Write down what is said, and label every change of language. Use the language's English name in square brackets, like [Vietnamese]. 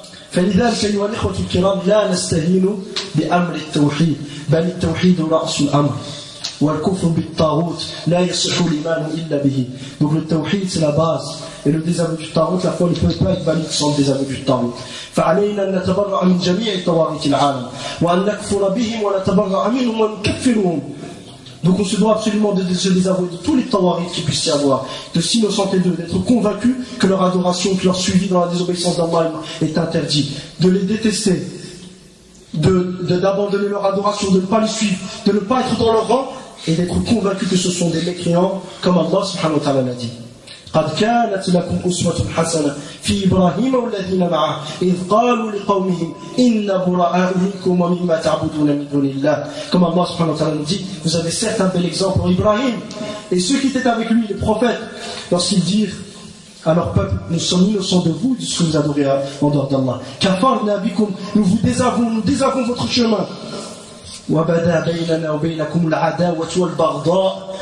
[Arabic] فلذلك أيها الإخوة الكرام لا نستهين بأمر التوحيد بل التوحيد رأس الأمر والكفر بالطاغوت لا يصح الإيمان إلا به. [French] Donc le tawhid c'est la base et le désaveu du taghut, la foi ne peut pas être valide sans le désaveu du taghut. [Arabic] فعلينا أن نتبرأ من جميع طواغيت العالم وأن نكفر بهم ونتبرأ منهم ونكفرهم. [French] Donc on se doit absolument de se désavouer de tous les tawaghit qui puissent y avoir, de s'innocenter d'eux, d'être convaincus que leur adoration, que leur suivi dans la désobéissance d'Allah est interdit, de les détester, d'abandonner leur adoration, de ne pas les suivre, de ne pas être dans leur rang et d'être convaincus que ce sont des mécréants comme Allah subhanahu wa ta'ala l'a dit. [Arabic] قد كانت لكم أسوة حسنة في إبراهيم والذين معه إذ قالوا لقومهم إن براء منكم ومما تعبدون من دون الله. [French] Comme Allah subhanahu wa ta'ala nous dit, vous avez certes un bel exemple pour Ibrahim et ceux qui étaient avec lui, les prophètes, lorsqu'ils dirent à leur peuple: nous sommes innocents de vous, de ce que vous adorez en dehors d'Allah. [Arabic] Kafarna bikum, [French] nous désavons votre chemin. [Arabic] وبدا بيننا وبينكم العداوة والبغضاء.